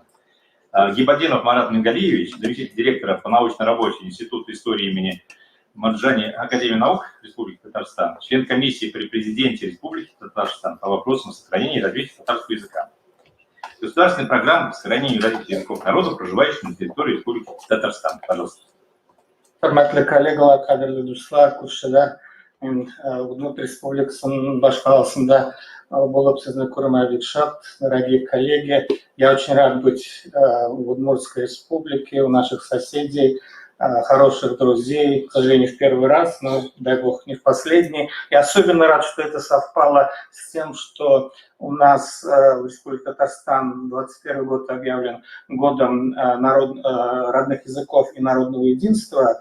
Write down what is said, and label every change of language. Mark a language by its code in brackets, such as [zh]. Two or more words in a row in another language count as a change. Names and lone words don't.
[ru] Гибадинов Марат Мингалиевич, заместитель директора по научной работе Института истории имени Марджани Академии наук Республики Татарстан, член комиссии при президенте Республики Татарстан по вопросам сохранения и развития татарского языка. Государственная программа по сохранению и развитию языков народов, проживающих на территории Республики Татарстан. Пожалуйста. [tt] Hörmətli kollegalar, kadirli dostlar, күршеләр, мен Удмурт Республикасының башкаласында булып сезне күрмәгә бик шат, [ru] дорогие коллеги. Я очень рад быть в Удмуртской Республике, у наших соседей, хороших друзей, к сожалению, в первый раз, но, дай бог, не в последний. И особенно рад, что это совпало с тем, что у нас в Республике Татарстан 21 год объявлен годом родных языков и народного единства.